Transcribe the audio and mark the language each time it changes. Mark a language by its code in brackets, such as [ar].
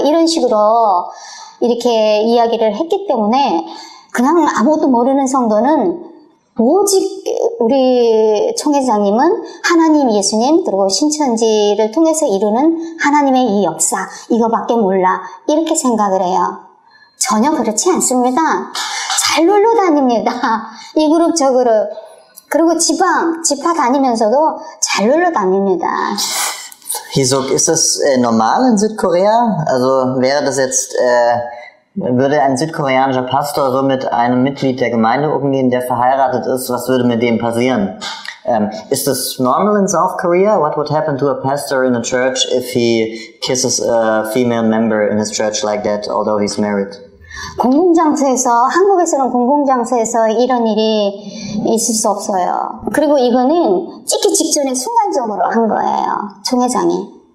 [ko] 이런 식으로 이렇게 이야기를 했기 때문에 그냥 아무것도 모르는 성도는 오직 우리 총회장님은 하나님, 예수님, 그리고 신천지를 통해서 이루는 하나님의 이 역사, 이거밖에 몰라. 이렇게 생각을 해요. 전혀 그렇지 않습니다. 잘 놀러 다닙니다. 이 그룹, 저 그룹. 그리고 지파 다니면서도 잘 놀러 다닙니다. [de] Hisok, ist das normal in Südkorea? Also wäre das jetzt, würde ein südkoreanischer Pastor so mit einem Mitglied der Gemeinde umgehen, der verheiratet ist? Was würde mit dem passieren? [en] Is this normal in South Korea? What would happen to a pastor in a church if he kisses a female member in his church like that, although he's married? [ko] 한국에서는 공공장소에서 이런 일이 있을 수 없어요. 그리고 이거는 찍기 직전에 순간적으로 한 거예요. 총회장이.